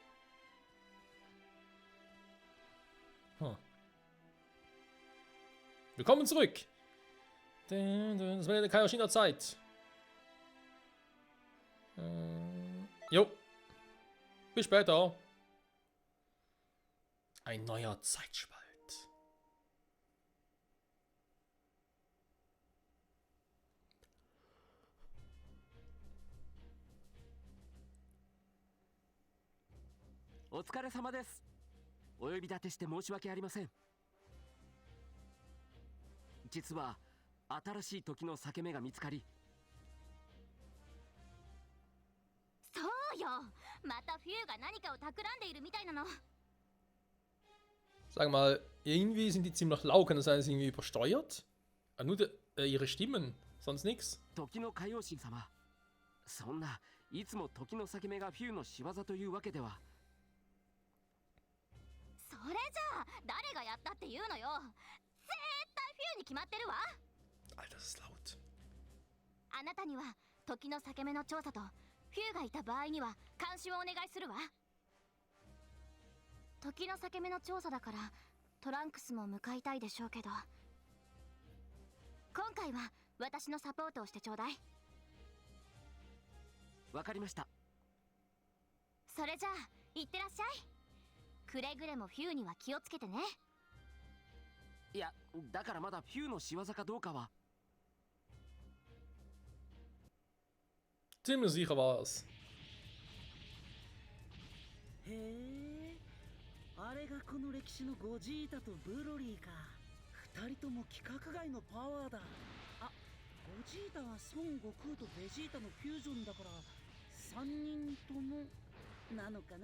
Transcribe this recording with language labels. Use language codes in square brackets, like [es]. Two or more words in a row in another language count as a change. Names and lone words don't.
[de] Willkommen zurück! Das war ja der Kaioshin Zeit. Jo. Bis später. Ein neuer Zeitspalt. [ja] お疲れ様です。お呼び立てして申し訳ありません。実は新しい時の裂け目が見つかり。そうよ。またフューが何かを企んでいるみたいなの。 [de] Sag mal, irgendwie sind die ziemlich laut, kann das sein, dass sie irgendwie übersteuert? Nur ihre Stimmen, sonst nichts. [ja] 時の海王神様、そんないつも時の裂け目がフューの仕業というわけでは。それじゃあ誰がやったっていうのよ。絶対フューに決まってるわ。 [de] Alter, das ist laut. [ja] あなたには時の裂け目の調査とフューがいた場合には監視をお願いするわ。時の裂け目の調査だからトランクスも向かいたいでしょうけど、今回は私のサポートをしてちょうだい。わかりました。それじゃあ行ってらっしゃい。くれぐれもフューには気をつけてね。いや、だからまだフューの仕業かどうかは。 [de] Ziemlich sicher war es. [ja] へえ、あれがこの歴史のゴジータとブロリーか。二人とも規格外のパワーだ。あ、ゴジータは孫悟空とベジータのフュージョンだから3人ともなのかな。